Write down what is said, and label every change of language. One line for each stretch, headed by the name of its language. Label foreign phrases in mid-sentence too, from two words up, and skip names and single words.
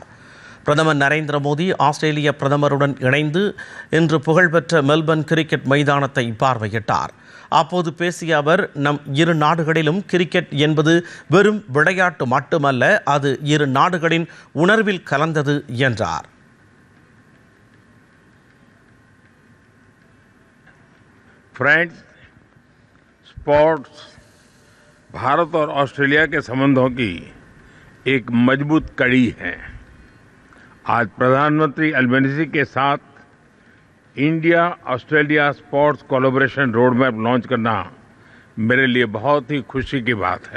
Tamil: பிரதமர் நரேந்திர மோடி ஆஸ்திரேலிய பிரதமருடன் இணைந்து இன்று புகழ்பெற்ற மெல்பர்ன் கிரிக்கெட் மைதானத்தை பார்வையிட்டார். அப்போது பேசிய அவர், நம் இரு நாடுகளிலும் கிரிக்கெட் என்பது வெறும் விளையாட்டு மட்டுமல்ல, அது இரு நாடுகளின் உணர்வில் கலந்தது என்றார்.
Hindi: फ्रेंड्स, स्पोर्ट्स भारत और ऑस्ट्रेलिया के संबंधों की एक मजबूत कड़ी है. आज प्रधानमंत्री अल्बनीज़ी के साथ इंडिया ऑस्ट्रेलिया स्पोर्ट्स कोलैबोरेशन रोड मैप लॉन्च करना मेरे लिए बहुत ही खुशी की बात है.